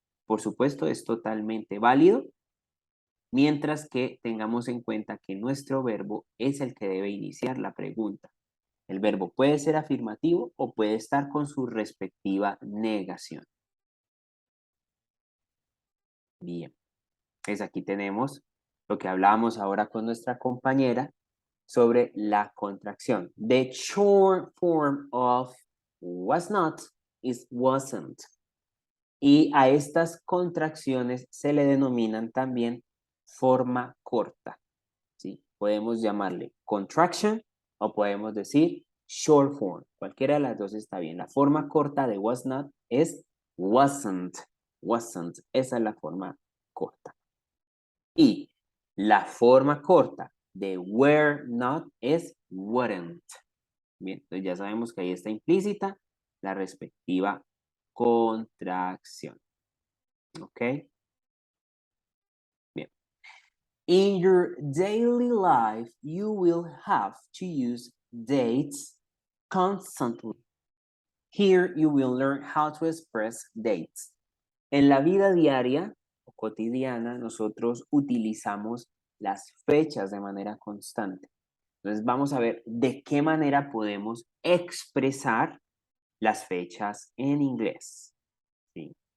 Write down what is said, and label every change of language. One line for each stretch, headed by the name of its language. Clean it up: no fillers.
Spanish: Por supuesto, es totalmente válido, mientras que tengamos en cuenta que nuestro verbo es el que debe iniciar la pregunta. El verbo puede ser afirmativo o puede estar con su respectiva negación. Bien, pues aquí tenemos lo que hablábamos ahora con nuestra compañera sobre la contracción.
English: The short form of was not is wasn't.
Spanish: Y a estas contracciones se le denominan también forma corta, ¿sí? Podemos llamarle contraction o podemos decir short form. Cualquiera de las dos está bien. La forma corta de was not es wasn't. Wasn't. Esa es la forma corta. Y la forma corta de were not es weren't. Bien, entonces ya sabemos que ahí está implícita la respectiva contracción. ¿Ok? Bien.
English: In your daily life, you will have to use dates constantly. Here you will learn how to express dates.
Spanish: En la vida diaria o cotidiana, nosotros utilizamos las fechas de manera constante. Entonces vamos a ver de qué manera podemos expresar las fechas en inglés. ¿Sí?